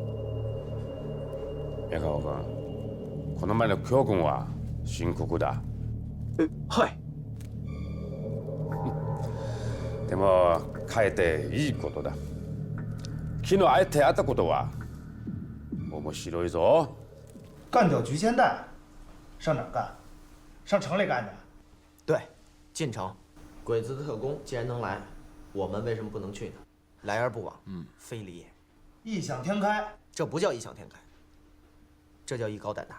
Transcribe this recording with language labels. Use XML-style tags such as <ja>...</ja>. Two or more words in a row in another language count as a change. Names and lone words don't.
<ja>宮川君。この前の教訓は深刻だ。はい。でもかえっていいことだ。昨日会ったことは面白いぞ。</ja> <zh>干掉菊千代，上哪儿干？上城里干去？对，进城。鬼子的特工既然能来，我们为什么不能去呢？来而不往，非礼也。异想天开，这不叫异想天开，这叫艺高胆大。</zh>